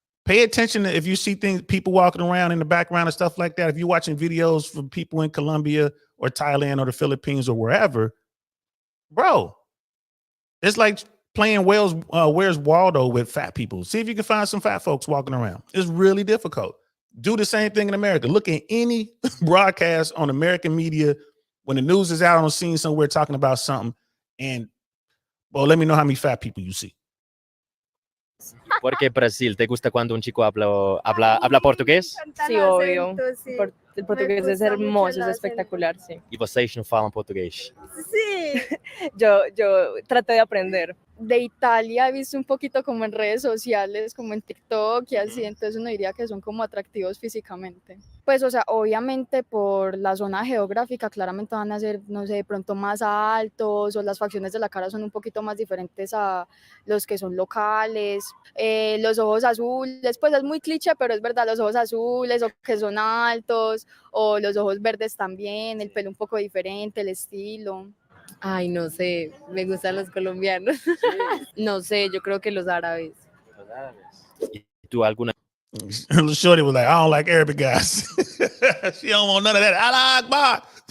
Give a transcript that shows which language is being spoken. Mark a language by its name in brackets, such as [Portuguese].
[English] Pay attention to if you see people walking around in the background and stuff like that. If you're watching videos from people in Colombia or Thailand or the Philippines or wherever, bro, it's like playing Where's Waldo with fat people. See if you can find some fat folks walking around. It's really difficult. Do the same thing in America. Look at any broadcast on American media when the news is out on the scene somewhere talking about something, and well, let me know how many fat people you see. [Spanish] ¿Por qué Brasil? ¿Te gusta cuando un chico habla portugués? Sí, obvio. Sí. El portugués es gusta mucho hermoso, el es espectacular, sí. [Portuguese] E vocês não falam português? [Spanish] Sí. Yo traté de aprender. De Italia he visto un poquito como en redes sociales, como en TikTok y así, entonces uno diría que son como atractivos físicamente. Pues, o sea, obviamente por la zona geográfica claramente van a ser, no sé, de pronto más altos o las facciones de la cara son un poquito más diferentes a los que son locales. Los ojos azules, pues es muy cliché, pero es verdad, los ojos azules o que son altos o los ojos verdes también, el pelo un poco diferente, el estilo. Ay, no sé, me gustan los colombianos. No sé, yo creo que los árabes. ¿Y tú alguna [English] Shorty was like, I don't like Arabic guys. She don't want none of that. Allah Akbar.